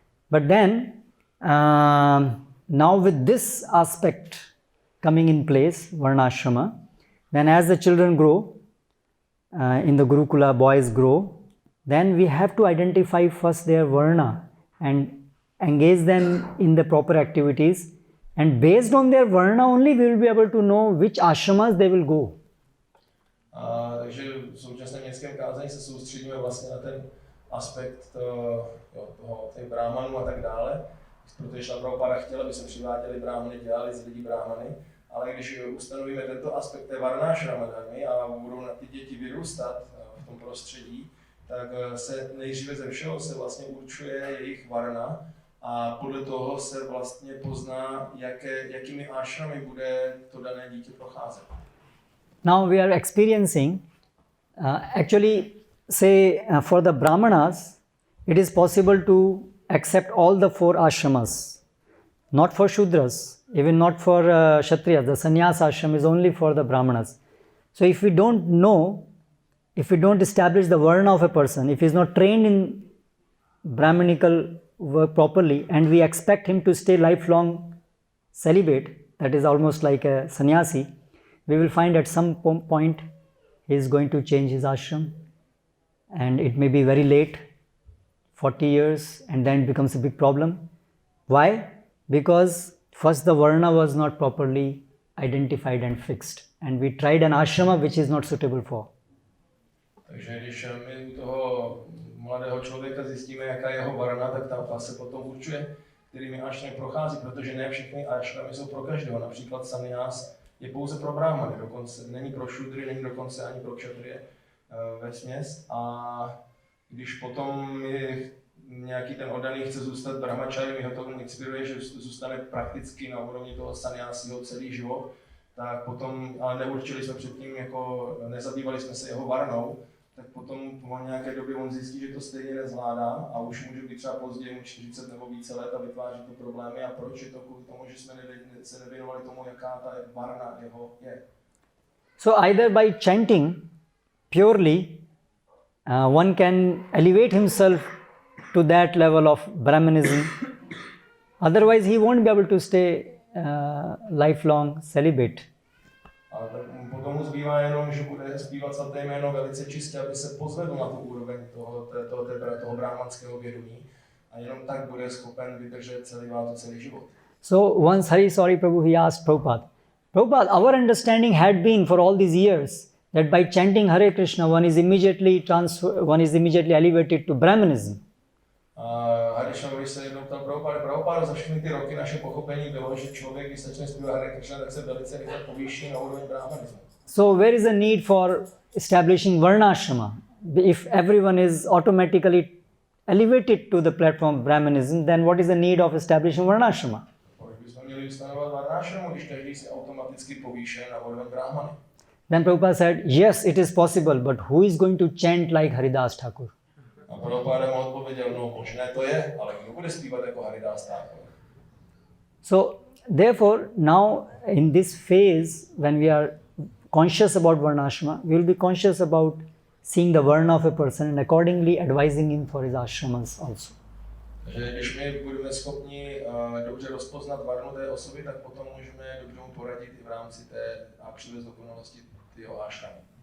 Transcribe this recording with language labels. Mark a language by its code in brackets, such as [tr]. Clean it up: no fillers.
[en] But then now with this aspect coming in place, Varnashrama, then as the children grow, in the Gurukula, boys grow, then we have to identify first their Varna and engage them in the proper activities, and based on their Varna only we will be able to know which ashramas they will go. [cs] Takže v současném městském kázání se soustředíme vlastně na ten aspekt těch brámanů a tak dále, protože Srila Prabhupada chtěl, aby se přiváděli brámany, dělali z lidí brámany, ale když ustanovíme tento aspekt té Varnashrama Dharmy a budou na ty děti vyrůstat v tom prostředí, tak se nejdříve ze všeho se vlastně určuje jejich varna a podle toho se vlastně pozná, jakými ashramy bude to dané dítě procházet. [en] Now we are experiencing, actually say for the Brahmanas, it is possible to accept all the 4 ashramas, not for Shudras, even not for Kshatriyas. The sannyas ashram is only for the Brahmanas. So if we don't know, if we don't establish the varna of a person, if he is not trained in Brahmanical work properly and we expect him to stay lifelong celibate, that is almost like a sannyasi, we will find at some point he is going to change his ashram and it may be very late, 40 years, and then it becomes a big problem. Why? Because first the varna was not properly identified and fixed and we tried an ashrama which is not suitable for. [cs] Takže když my u toho mladého člověka zjistíme, jaká je jeho varna, tak ta se potom určuje, kterými ashramy prochází, protože ne všechny ashramy jsou pro každého. Například sannyas je pouze pro bráhmany, dokonce není pro šudry, není dokonce ani pro kshatriye vesměs. A když potom nějaký ten oddaný chce zůstat brahmačarem, jeho to inspiruje, že zůstane prakticky na úrovni toho sannyásiho celý život, tak potom, ale neurčili jsme předtím, jako nezabývali jsme se jeho varnou, tak potom po nějaké době on zjistí, že to stejně nezvládá a už může být třeba později mu 40 nebo více let a vytváří to problémy. A proč je to kvůli tomu, že jsme se nevěnovali tomu, jaká ta varna jeho je. [en] So either by chanting purely, one can elevate himself to that level of Brahmanism. Otherwise he won't be able to stay lifelong celibate. [cs] A tak potom mu zbývá jenom, že bude zpívat svaté jméno velice čistě, aby se pozvedl na tu úroveň toho brahmanského vědomí a jenom tak bude schopen vydržet celý život. [en] So once Hari Sauri Prabhu, he asked Prabhupada, Prabhupada, our understanding had been for all these years that by chanting Hare Krishna one is immediately elevated to Brahmanism. [cs] Harishnavovi se jednou ptal Prabhupada, za všechny ty roky naše pochopení bylo, že člověk, když začne zpívat Hare Krishna, tak se velice rychle povýší na úroveň brahmanismu. [en] So where is the need for establishing Varnashrama? If everyone is automatically elevated to the platform of Brahmanism, then what is the need of establishing Varnashrama? [cs] Proč bychom měli ustanovat Varnashramu, když každý se automaticky povýší na úroveň brahmany? [en] Then Prabhupada said, yes, it is possible, but who is going to chant like Haridas Thakur? [cs] A Prabhupada mu odpověděl, no možné to je, ale kdo bude zpívat jako Haridas Thakur? [en] So therefore now in this phase when we are conscious about Varnashrama, we will be conscious about seeing the varna of a person and accordingly advising him for his ashramas also. [cs] Takže když my budeme schopni dobře rozpoznat varnu té osoby, tak potom můžeme dobře mu poradit i v rámci té a přivést dokonalosti jeho ashramy.